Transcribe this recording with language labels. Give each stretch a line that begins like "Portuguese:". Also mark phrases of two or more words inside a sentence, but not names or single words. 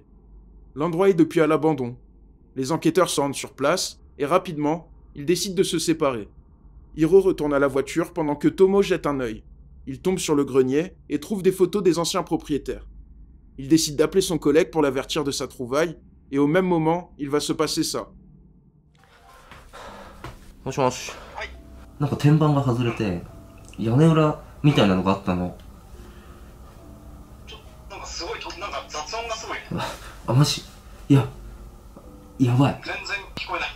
French: L'endroit est depuis à l'abandon. Les enquêteurs se rendent sur place, et rapidement, ils décident de se séparer. Hiro retourne à la voiture pendant que Tomo jette un œil. Il tombe sur le grenier et trouve des photos des anciens propriétaires. Il décide d'appeler son collègue pour l'avertir de sa trouvaille, et au même moment, il va se passer ça.
Japanese: もしもし。なんか天板が外れて屋根裏みたいなのがあったの。なんかすごいなんか雑音がすごいね。あ、マジ？いや、やばい。全然聞こえない。